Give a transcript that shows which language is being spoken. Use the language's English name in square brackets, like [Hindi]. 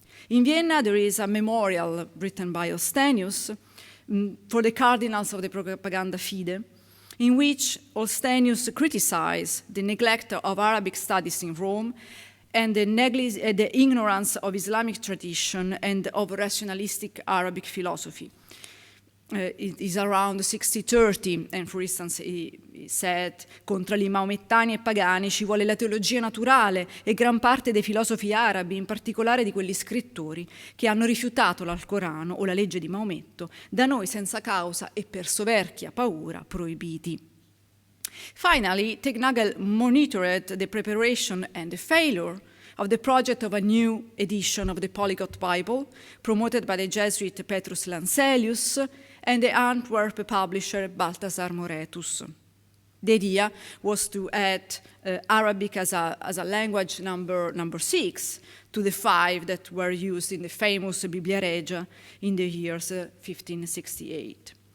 [English] In Vienna, there is a memorial written by Olstenius for the cardinals of the Propaganda Fide, in which Olstenius criticized the neglect of Arabic studies in Rome and the ignorance of Islamic tradition and of rationalistic Arabic philosophy. It is around 60-30, and for instance he said, [Italian] contro gli maomettani e pagani ci vuole la teologia naturale e gran parte dei filosofi arabi, in particolare di quegli scrittori che hanno rifiutato l'Alcorano o la legge di Maometto, da noi senza causa e per soverchia paura proibiti. [English] Finally, Tegnagel monitored the preparation and the failure of the project of a new edition of the Polyglot Bible promoted by the Jesuit Petrus Lancelius and the Antwerp publisher Balthasar Moretus. The idea was to add Arabic as a language number 6 to the 5 that were used in the famous Biblia Regia in the years 1568.